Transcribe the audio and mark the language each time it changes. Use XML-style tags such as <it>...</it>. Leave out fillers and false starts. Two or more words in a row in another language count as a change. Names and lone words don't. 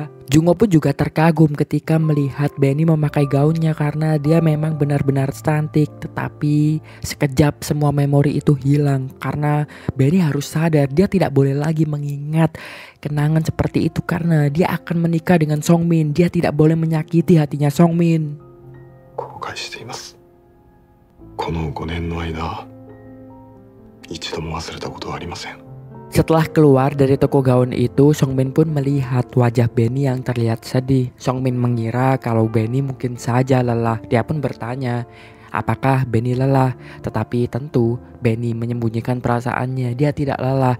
<id>Jungo pun juga terkagum ketika melihat Benny memakai gaunnya karena dia memang benar-benar cantik. Tetapi sekejap semua memori itu hilang karena Benny harus sadar dia tidak boleh lagi mengingat kenangan seperti itu karena dia akan menikah dengan Songmin. Dia tidak boleh menyakiti hatinya Songmin.</id> <ja>後悔しています。この5年の間、一度も忘れたことはありません。</ja> <id>Setelah keluar dari toko gaun itu, Songmin pun melihat wajah Benny yang terlihat sedih. Songmin mengira kalau Benny mungkin saja lelah. Dia pun bertanya, apakah Benny lelah? Tetapi tentu Benny menyembunyikan perasaannya. Dia tidak lelah.</id>